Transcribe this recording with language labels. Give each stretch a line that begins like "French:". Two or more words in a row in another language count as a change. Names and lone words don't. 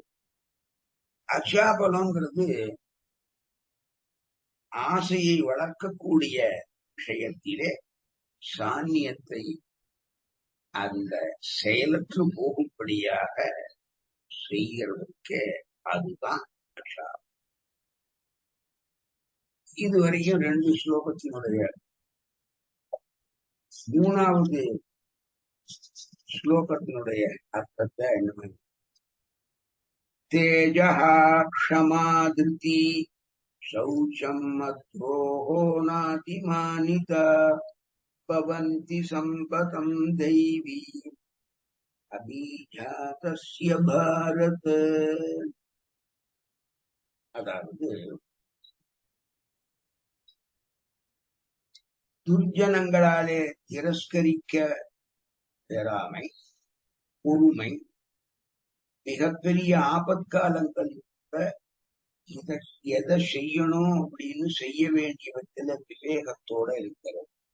Tamil: அக்ஷாபலம்ங்கிறது ஆசையை வளர்க்கக்கூடிய விஷயத்திலே சாநியத்தை அந்த செயலற்று போகும்படியாக செய்கிறதுக்கே அதுதான் அக்ஷாபலம். இதுவரையும் 2 ஸ்லோகத்தினுடைய 3வது ஸ்லோகத்தினுடைய அர்த்தத்தை என்ன
Sanskrit: तेजः क्षमा धृति शौचम् मध्योः नातिमानिता भवन्ति सम्पतम् दैवी अभिजातस्य भारत.
Tamil: அதாவது துர்ஜனங்களாலே திரஸ்கரிக்க பெறாமை, பொறுமை, மிகப்பெரிய ஆபத்காலங்கள் இத எதை செய்யணும் அப்படின்னு செய்ய வேண்டியவற்றில விவேகத்தோட இருக்கிறது.